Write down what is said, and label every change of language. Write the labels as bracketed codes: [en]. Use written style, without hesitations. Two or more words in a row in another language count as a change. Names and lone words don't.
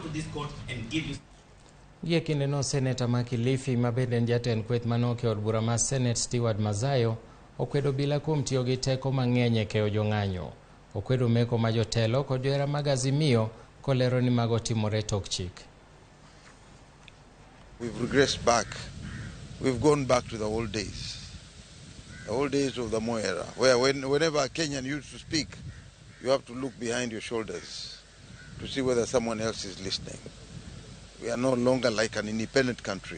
[en] this court and give you. [luo] Gie kinde no Senator ma Kilifi mabende en jatend kweth manok e od bura ma Senet Stewart Mazayo okwedo obila kuom tiyo gi teko mang'eny e keyo jong'anyo. Okwedo meko ma jotelo kod johera mag Azimio kolero ni mago timore tok chik. [en] We've regressed back. We've gone back to the old days. The old days of the Moi era, where whenever a Kenyan used to speak, you have to look behind your shoulders to see whether someone else is listening. We are no longer like an independent country.